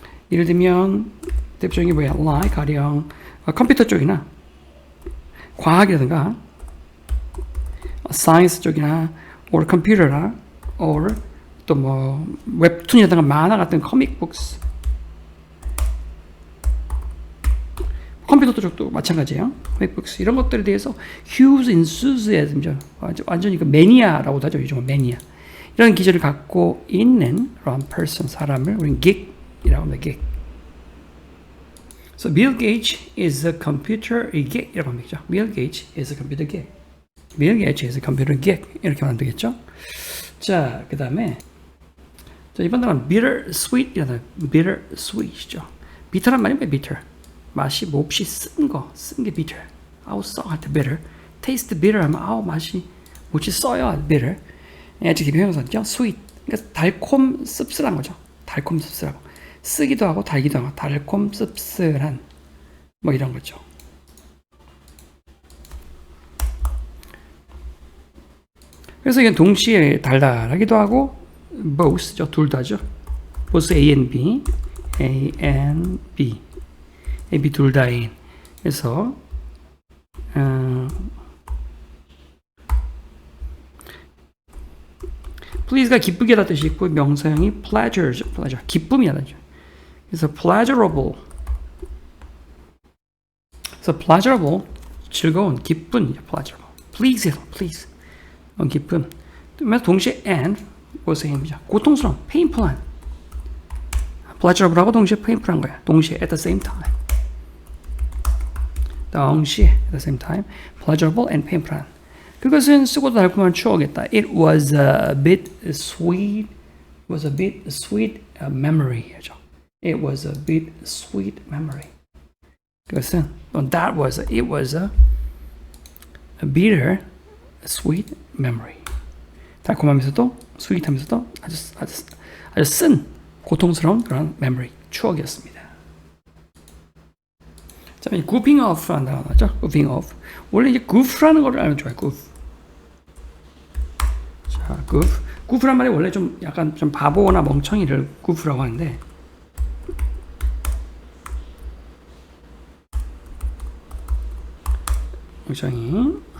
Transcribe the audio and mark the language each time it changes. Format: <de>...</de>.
<ko>예를 들면 대표적인 게 뭐야?</ko> <en>like</en> <ko>가령 컴퓨터 쪽이나 과학이라든가</ko> <en>science</en> <ko>쪽이나</ko> <en>or computer</en> <ko>나 or 또 뭐 웹툰이라든가 만화 같은</ko> <en>comic books</en> <ko>컴퓨터 쪽도 마찬가지예요.</ko> <en>comic books</en> <ko>이런 것들에 대해서</ko> <en>huge enthusiasm</en> <ko>이죠. 완전히 그 매니아라고도 하죠. 요즘은 매니아. 이런 기질을 갖고 있는 그런 person 사람을 우리는 geek이라고 합니다.</ko> <en>geek. So Bill Gates is a computer geek</en> <ko>이라고 합니다.</ko> <en>Bill Gates is a computer geek. Bill Gates is a computer geek</en> <ko>이렇게 하면 되겠죠. 자, 그 다음에 이번 단어는 bittersweet이라는 bittersweet이죠. bitter란 말이 뭐예요? bitter. 맛이 몹시 쓴 게 bitter. 아우 써 할 때 bitter.</ko> <en>taste bitter</en> <ko>하면 아우 맛이 몹시 써요. bitter. adjective 형용사죠.</ko> <en>sweet.</en> <ko>그러니까 달콤 씁쓸한 거죠. 달콤 씁쓸하고 쓰기도 하고 달기도 하고 달콤 씁쓸한 뭐 이런 거죠. 그래서 이게 동시에 달달하기도 하고 both죠. 둘 다죠.</ko> <en>both A and B, A and B, A, B</en> <ko>둘 다인. 그래서 please가 기쁘게 하다 뜻이 있고 명사형이 pleasure, 기쁨이라는 뜻이죠.</ko> <en>그래서 pleasurable.</en> <ko>그래서 pleasurable 즐거운, 기쁜, pleasurable. please. 기쁨. 동시에 and 보세요입니다. 고통스러운, painful한. pleasurable하고 동시에 painful한 거야. 동시에</ko> <en>at the same time.</en> <ko>동시에</ko> <en>at the same time, pleasurable and painful한.</en> <ko>그것은 쓰고도 달콤한 추억이었다.</ko> <en>It was a bit sweet. Memory죠. It was a bit sweet memory.</en> <ko>그것은</ko> <en>it was a bitter sweet memory.</en> <ko>달콤하면서도 sweet하면서도 아주 쓴 고통스러운 그런 memory 추억이었습니다. 자, goofing off라는 단어 나죠?</ko> <en>goofing off.</en> <ko>원래 이제 goof라는 걸 알면 좋아요.</ko> <en>goof.</en> <ko>자, goof란 말이 원래 좀 약간 좀 바보나 멍청이를 goof라고 하는데 멍청이.</ko>